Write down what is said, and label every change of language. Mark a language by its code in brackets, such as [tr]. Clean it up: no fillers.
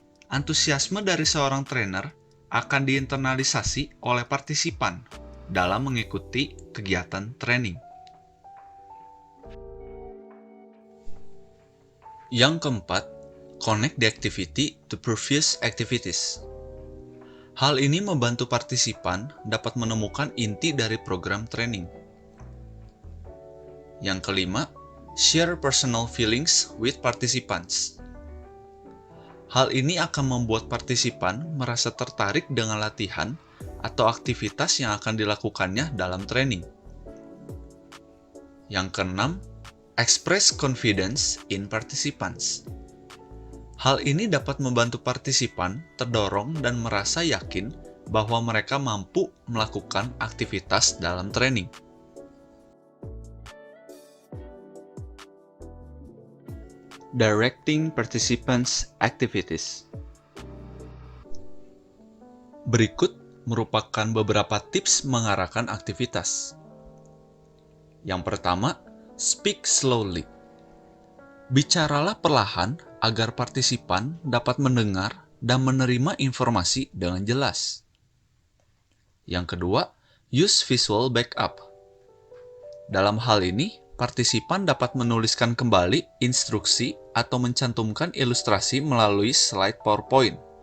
[id] Antusiasme dari seorang trainer akan diinternalisasi oleh partisipan dalam mengikuti kegiatan training. Yang keempat, [en] connect the activity to previous activities. [id] Hal ini membantu partisipan dapat menemukan inti dari program training. Yang kelima, [en] share personal feelings with participants. [id] Hal ini akan membuat partisipan merasa tertarik dengan latihan atau aktivitas yang akan dilakukannya dalam training. Yang keenam, [en] express confidence in participants. [id] Hal ini dapat membantu partisipan terdorong dan merasa yakin bahwa mereka mampu melakukan aktivitas dalam training. [en] Directing participants' activities. [id] Berikut merupakan beberapa tips mengarahkan aktivitas. Yang pertama, [en] speak slowly. [id] Bicaralah perlahan agar partisipan dapat mendengar dan menerima informasi dengan jelas. Yang kedua, [en] use visual backup. [id] Dalam hal ini, partisipan dapat menuliskan kembali instruksi atau mencantumkan ilustrasi melalui slide PowerPoint.